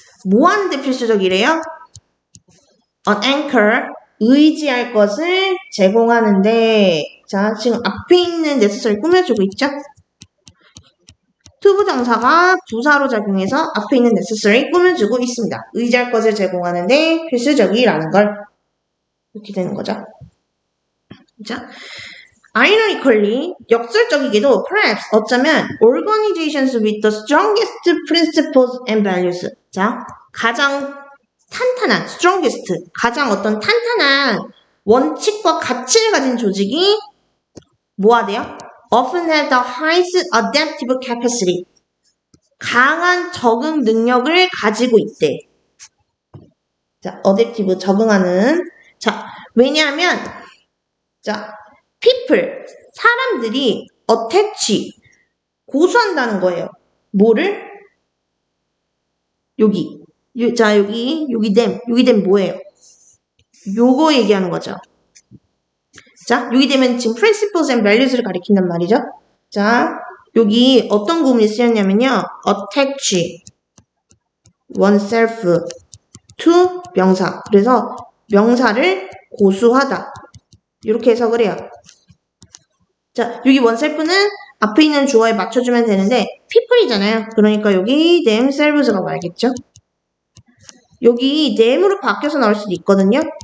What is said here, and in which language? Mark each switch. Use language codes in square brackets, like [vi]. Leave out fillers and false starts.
[ko] 뭐 하는데 필수적이래요? [en] An anchor, [ko] 의지할 것을 제공하는데, 자, 지금 앞에 있는 necessary 꾸며주고 있죠? 투부정사가 부사로 작용해서 앞에 있는 necessary 꾸며주고 있습니다. 의지할 것을 제공하는데 필수적이라는 걸 이렇게 되는 거죠. [en] 자, ironically, [ko] 역설적이게도 [en] perhaps [ko] 어쩌면 [en] organizations with the strongest principles and values. [ko] 자, 가장 탄탄한 strongest, 가장 어떤 탄탄한 원칙과 가치를 가진 조직이 뭐 하대요? [en] often have the highest adaptive capacity. [ko] 강한 적응 능력을 가지고 있대. 자, adaptive, 적응하는. 자, 왜냐하면, 자, people, 사람들이 attach, 고수한다는 거예요. 뭐를? 여기. 자, 여기 them 뭐예요? 요거 얘기하는 거죠. 자, 여기 되면 지금 [en] principles and values [ko] 를 가리킨단 말이죠. 자, 여기 어떤 구문이 쓰였냐면요. [en] attach oneself to [ko] 명사. 그래서 명사를 고수하다. 이렇게 해석을 해요. 자, 여기 oneself는 앞에 있는 주어에 맞춰주면 되는데 people이잖아요. 그러니까 여기 themselves가 와야겠죠. 여기 them으로 바뀌어서 나올 수도 있거든요.